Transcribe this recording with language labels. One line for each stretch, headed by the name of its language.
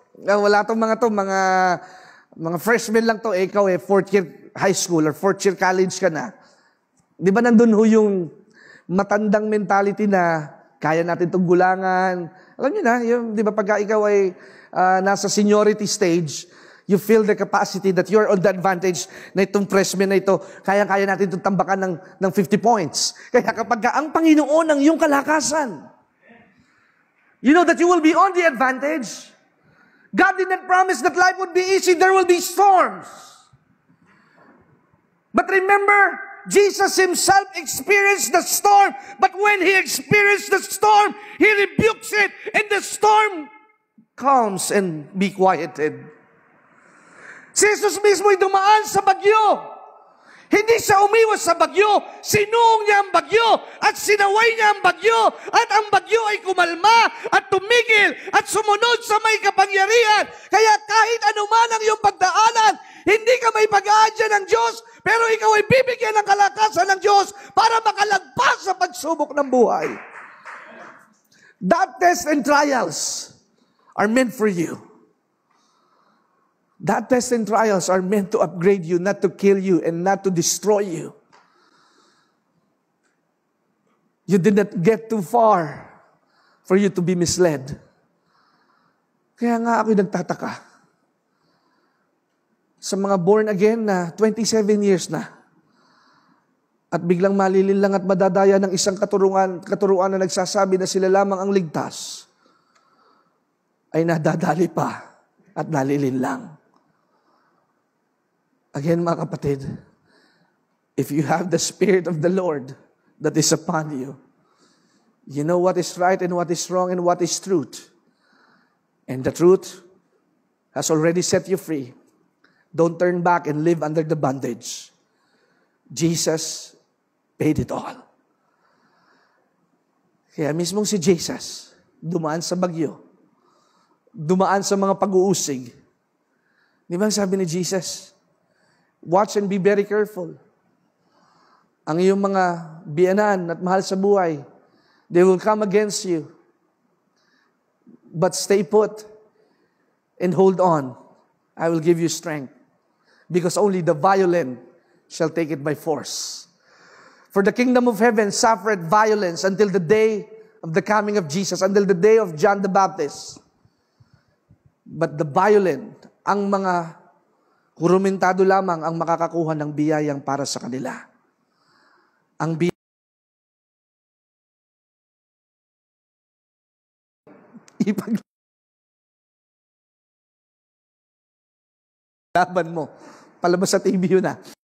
Filipino: Wala tong mga freshmen lang to. Ikaw fourth year high school or fourth year college ka na. Di ba nandun ho yung matandang mentality na kaya natin itong gulangan. Alam niyo na, di ba pagka ikaw ay nasa seniority stage,
English: you feel the capacity that you're on the advantage
Filipino: na itong freshman na ito, kaya-kaya natin itong tambakan ng 50 points. Kaya kapag ang Panginoon ang iyong kalakasan,
English: you know that you will be on the advantage. God did not promise that life would be easy. There will be storms. But remember, Jesus Himself experienced the storm. But when He experienced the storm, He rebukes it, and the storm calms and be quieted.
Filipino: Si Jesus mismo ay dumaan sa bagyo. Hindi siya umiwas sa bagyo. Sinuong niya ang bagyo at sinaway niya ang bagyo. At ang bagyo ay kumalma at tumigil at sumunod sa may kapangyarihan. Kaya kahit anuman ang iyong pagdaanan, hindi ka may pag-aadya ng Diyos, pero ikaw ay bibigyan ng kalakasan ng Diyos para makalagpas sa pagsubok ng buhay.
English: That tests and trials are meant for you. That tests and trials are meant to upgrade you, not to kill you and not to destroy you. You did not get too far for you to be misled.
Filipino: Kaya nga ako'y nagtataka. Sa mga born again na 27 years na, at biglang malilin lang at madadaya ng isang katuruan na nagsasabi na sila lamang ang ligtas, ay nadadali pa at nalilin lang.
English: Again,
Filipino: mga kapatid,
English: if you have the Spirit of the Lord that is upon you, you know what is right and what is wrong and what is truth. And the truth has already set you free. Don't turn back and live under the bondage. Jesus paid it all.
Filipino: Kaya mismong si Jesus, dumaan sa bagyo, dumaan sa mga pag-uusig. Di ba sabi ni Jesus,
English: watch and be very careful.
Filipino: Ang iyong mga biyanan at mahal sa buhay,
English: they will come against you. But stay put and hold on. I will give you strength. Because only the violent shall take it by force. For the kingdom of heaven suffered violence until the day of the coming of Jesus, until the day of John the Baptist. But the violent,
Filipino: ang mga kurumentado lamang ang makakakuha ng biyayang para sa kanila. Ang ipaglaban mo Palabas sa TV yun na.